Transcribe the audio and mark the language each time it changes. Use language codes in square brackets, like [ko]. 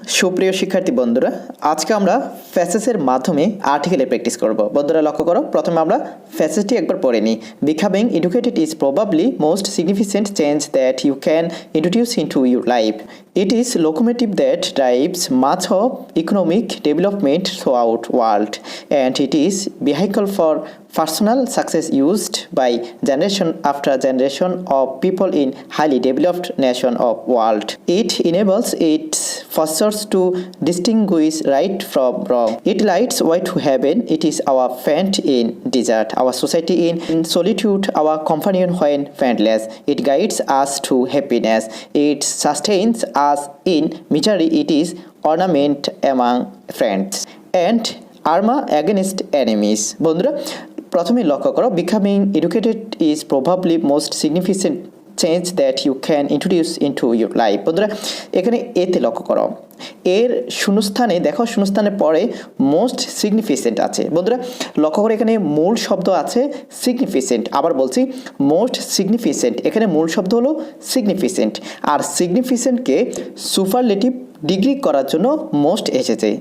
[bn] সুপ্রিয় শিক্ষার্থী বন্ধুরা, আজকে আমরা ফ্যাসেসের মাধ্যমে আর্টিকেলে প্র্যাকটিস করব। বন্ধুরা লক্ষ্য করো, প্রথমে আমরা ফ্যাসেসটি একবার পড়ে নিই। [en] Becoming educated is probably most significant change that you can introduce into your life. It is locomotive that drives much of economic development throughout world, and it is vehicle for personal success used by generation after generation of people in highly developed nation of world. It enables its fosters to distinguish right from wrong. It lights way to heaven. It is our friend in desert, our society in solitude, our companion when friendless. It guides us to happiness. It sustains us in misery. It is ornament among friends and armor against enemies. [bn] বন্ধুরা প্রথমে লক্ষ্য করো, [en] becoming educated is probably most significant change that you can introduce into your life. [bn] বন্ধুরা এখানে এতে লক্ষ্য করো, এর শূন্যস্থানে দেখো, শূন্যস্থানের পরে মোস্ট সিগনিফিকেন্ট আছে। বন্ধুরা লক্ষ্য করে, এখানে মূল শব্দ আছে সিগনিফিকেন্ট। আবার বলছি মোস্ট সিগনিফিকেন্ট, এখানে মূল শব্দ হলো সিগনিফিকেন্ট, আর সিগনিফিকেন্টকে সুপারলেটিভ ডিগ্রি করার জন্য মোস্ট এসেছে।